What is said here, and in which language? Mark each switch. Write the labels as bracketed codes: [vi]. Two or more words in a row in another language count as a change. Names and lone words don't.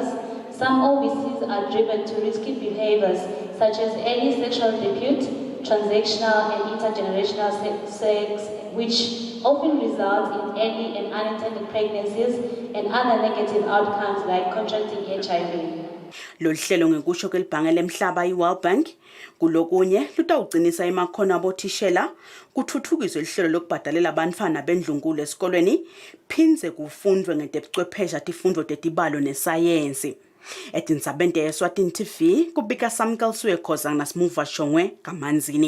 [en] Some overseas are driven to risky behaviors such as early sexual debut, transactional and intergenerational sex, which often results in early and unintended pregnancies and other negative outcomes like contracting HIV. [ss] Lolu hlelo ngekusho kwelibhange lemhlaba i-World Bank kulokunye lutawugcinisa emakhono abothishela kuthuthukiswe ihlelo lokubhadalela abantfwana bendlunkulu esikolweni phindze kufundwe ngetebuchwepheshe tifundvo tetibalo nesayensi. Etindzabeni Eswatini TV kubika Samkel Suekhoza nasimuva Shongwe kamanzini.